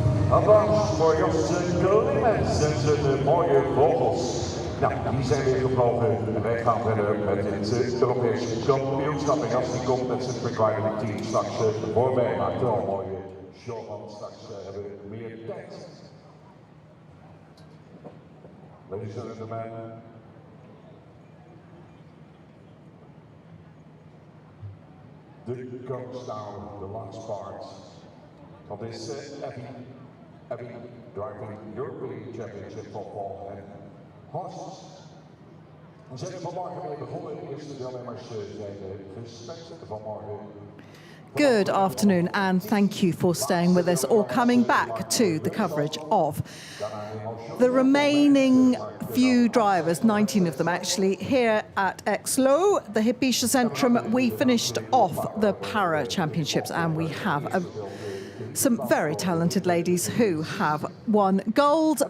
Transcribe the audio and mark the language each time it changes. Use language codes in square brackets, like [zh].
[nl] Applaus voor Jos Clemens en zijn mooie vogels. Nou, die zijn weer gevlogen en wij gaan verder met het Europese kampioenschap. En Jas die komt met zijn verkleinde team straks voorbij. Maakt wel een mooie show van. Straks hebben we meer tijd. [en] Ladies and gentlemen, the comes now the last part of this FEI Driving European Championship football and horses. [nl] We zijn er vanmorgen mee begonnen. De eerste deelnemers zijn gestart vanmorgen. [en] Good afternoon and thank you for staying with us or coming back to the coverage of the remaining few drivers, 19 of them actually, here at Exloo, the Hippische Centrum. We finished off the Para Championships and we have some very talented ladies who have won gold.